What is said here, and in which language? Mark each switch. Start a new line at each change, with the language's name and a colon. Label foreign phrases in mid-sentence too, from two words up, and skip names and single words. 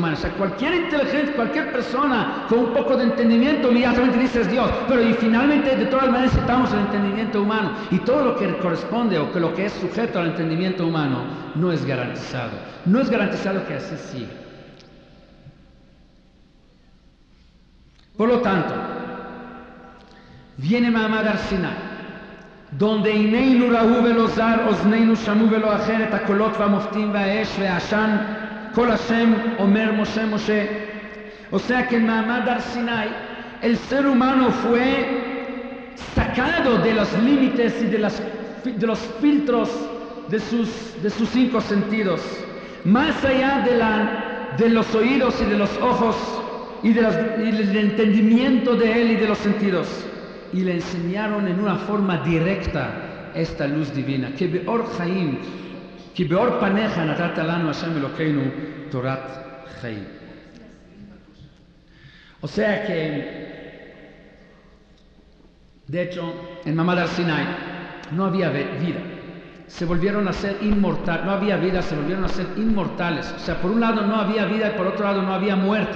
Spanish: O sea, cualquier persona con un poco de entendimiento inmediatamente dice es Dios, pero y finalmente de todas maneras necesitamos el entendimiento humano, y todo lo que corresponde o que lo que es sujeto al entendimiento humano no es garantizado. No es garantizado que así siga. Por lo tanto, viene Ma'amad Har Sinai, donde
Hebrew: עינינו ראו ולא זר אזנינו שמעו ולא אחר את הקולות והמופתים והאש והעשן קול השם אומר משה משה.
Spanish: O sea que en Ma'amad Har Sinai el ser humano fue sacado de los límites y de los filtros de sus cinco sentidos, más allá de los oídos y de los ojos y del entendimiento de él y de los sentidos. Y le enseñaron en una forma directa esta luz divina.
Hebrew: Que באור חיים, que באור פניך נתת לנו השם אלוקינו תורת חיים.
Spanish: O sea que, de hecho, en Ma'amad Har Sinai no había vida. Se volvieron a ser inmortales. No había vida, se volvieron a ser inmortales. O sea, por un lado no había vida y por otro lado no había muerte.